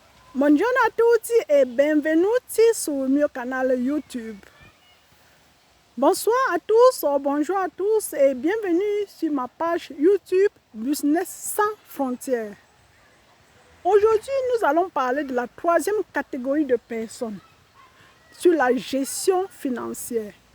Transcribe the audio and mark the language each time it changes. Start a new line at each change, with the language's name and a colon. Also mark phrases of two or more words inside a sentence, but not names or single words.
Italian: Buongiorno a tutti et benvenuti sul mio canale YouTube.
French: Bonsoir à tous, bonjour à tous et bienvenue sur ma page YouTube Business sans frontières. Aujourd'hui, nous allons parler de la troisième catégorie de personnes, sur la gestion financière.